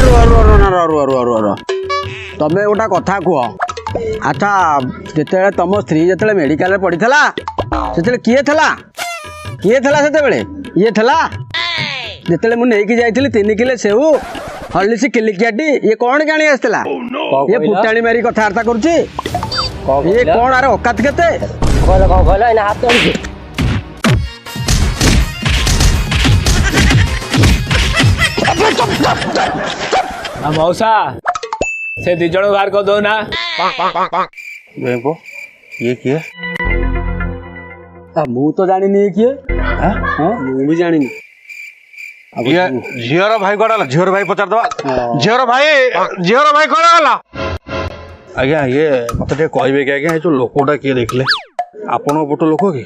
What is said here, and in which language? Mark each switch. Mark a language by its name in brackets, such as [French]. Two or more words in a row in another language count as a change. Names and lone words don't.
[Odia] ତମେ ଗୋଟେ କଥା କୁହ ଆଚ୍ଛା ଯେତେବେଳେ ତମ ସ୍ତ୍ରୀ ଯେତେବେଳେ ମେଡିକାଲରେ ପଡିଥିଲା ସେତେବେଳେ କିଏ ଥିଲା ସେତେବେଳେ ଇଏ ଥିଲା ଯେତେବେଳେ ମୁଁ ନେଇକି ଯାଇଥିଲି 3 କିଲୋ ସେଉ ହର୍ଲିକ୍ସ କିଲିକିଆଟି ଇଏ କଣ ଜାଣି ଆସିଥିଲା ଇଏ ଫୁଟାଣି ମାରି କଥାବାର୍ତ୍ତା କରୁଛି ଇଏ କଣ ଆରେ ଅକାତ କେତେ [Hindi] मौसा से 2 जन बाहर कर दो ना। ये किए [Odia] ମୁଁ ତ ଜାଣିନି ଇଏ କିଏ ମୁଁ ବି ଜାଣିନି ଝିଅର ଭାଇ କୁଆଡେ ଗଲା ଝିଅର ଭାଇ ପଚାରିଦବା ଝିଅର ଭାଇ କୁଆଡେ ଗଲା ଆଜ୍ଞା ଇଏ ମତେ ଟିକେ କହିବେ କି ଆଜ୍ଞା ଏ ଯୋଉ ଲୋକଟା କିଏ ଦେଖିଲେ ଆପଣଙ୍କ ପଟ ଲୋକ କି